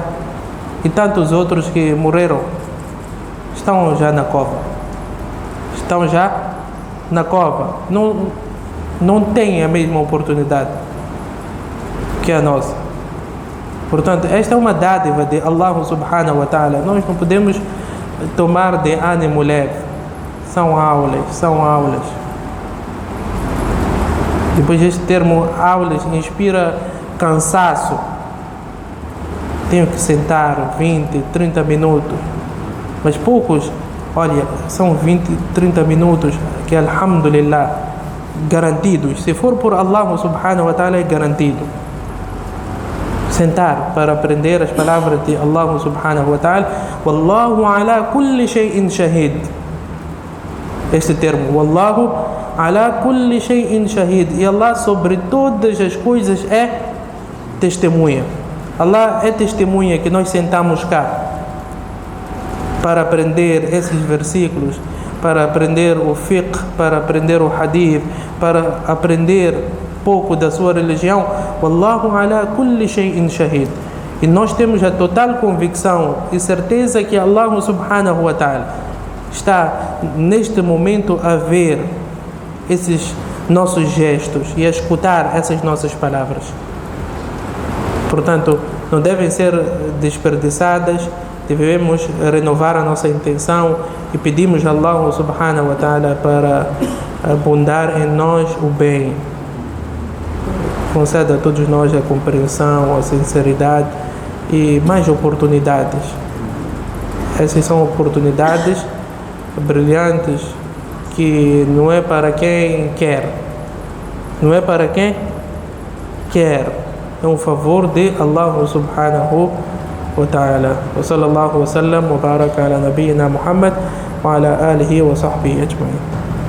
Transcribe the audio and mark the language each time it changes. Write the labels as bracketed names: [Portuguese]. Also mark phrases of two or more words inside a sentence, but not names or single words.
[Portuguese] E tantos outros que morreram estão já na cova. Estão já na cova. Não têm a mesma oportunidade que a nossa. Portanto, esta é uma dádiva de [Arabic] الله سبحانه وتعالى. [Portuguese] Nós não podemos tomar de ânimo leve. São aulas. Depois este termo aulas inspira cansaço. Tenho que sentar 20, 30 minutos. Mas poucos, olha, são 20, 30 minutos que, alhamdulillah, garantidos. Se for por [Arabic] الله سبحانه وتعالى, [Portuguese] é garantido. Sentar para aprender as palavras de [Arabic] الله سبحانه وتعالى. والله على كل شيء شهيد. [Portuguese] Este termo, [Arabic] والله على كل شيء شهيد. [Portuguese] E Allah sobre todas as coisas é testemunha. Allah é testemunha que nós sentamos cá para aprender esses versículos, para aprender o fiqh, para aprender o hadith, para aprender pouco da sua religião. [Arabic] والله على كل شيء شهيد. [Portuguese] E nós temos a total convicção e certeza que [Arabic] الله سبحانه وتعالى [Portuguese] está neste momento a ver esses nossos gestos e a escutar essas nossas palavras. Portanto, não devem ser desperdiçadas. Devemos renovar a nossa intenção e pedimos a [Arabic] الله سبحانه وتعالى [Portuguese] para abundar em nós o bem. Conceda a todos nós a compreensão, a sinceridade e mais oportunidades. Essas são oportunidades brilhantes que não é para quem quer. Não é para quem quer. É um favor de [Arabic] الله سبحانه وتعالى. وصلى الله وسلم وبارك على نبينا محمد وعلى آله وصحبه أجمعين.